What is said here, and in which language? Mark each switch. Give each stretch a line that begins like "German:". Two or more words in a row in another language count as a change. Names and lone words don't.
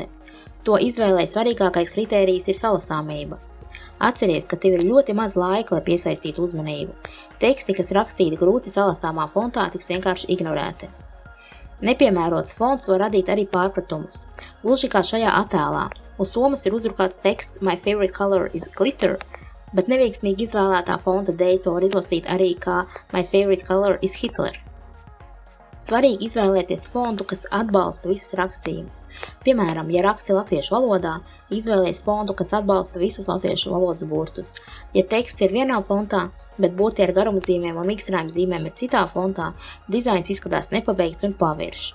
Latvian: To izvēlē svarīgākais kritērijs ir salasāmība. Atceries, ka tev ir ļoti maz laika, lai piesaistītu uzmanību. Teksti, kas rakstīti grūti salasāmā fontā, tiks vienkārši ignorēti. Nepiemērots fonts var radīt arī pārpratumus. Gluži kā šajā attēlā. Uz somas ir uzrukāts teksts
English: My favorite color is glitter,
Latvian: bet neveiksmīgi izvēlētā fonta dēļ to var izlasīt arī kā
English: My favorite color is Hitler.
Latvian: Svarīgi izvēlēties fontu, kas atbalsta visas rakstījumus. Piemēram, ja raksti latviešu valodā, izvēlies fontu, kas atbalsta visus latviešu valodas burtus. Ja teksts ir vienā fontā, bet burti ar garumzīmēm un mīkstinājumu zīmēm ir citā fontā, dizains izskatās nepabeigts un paviršs.